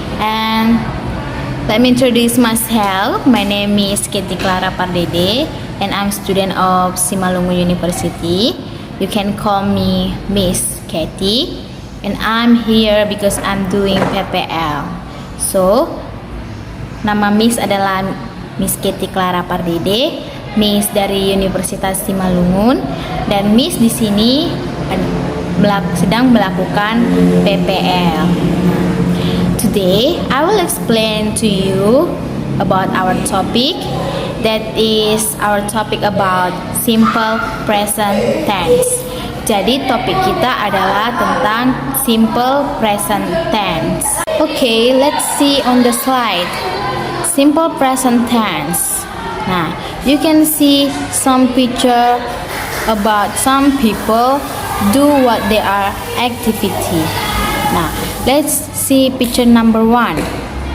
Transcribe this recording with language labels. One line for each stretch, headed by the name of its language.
English: And let me introduce myself. My name is Katie Clara Pardede and I'm student of Simalungun University. You can call me Miss Katie and I'm here because I'm doing PPL.
Indonesian: So, nama Miss adalah Miss Katie Clara Pardede, Miss dari Universitas Simalungun, dan Miss di sini sedang melakukan PPL.
English: Today, I will explain to you about our topic. That is our topic about simple present tense.
Indonesian: Jadi topik kita adalah tentang simple present tense.
English: Okay, let's see on the slide. Simple present tense. Nah, you can see some picture about some people do what they are activity. Now, let's see picture number 1.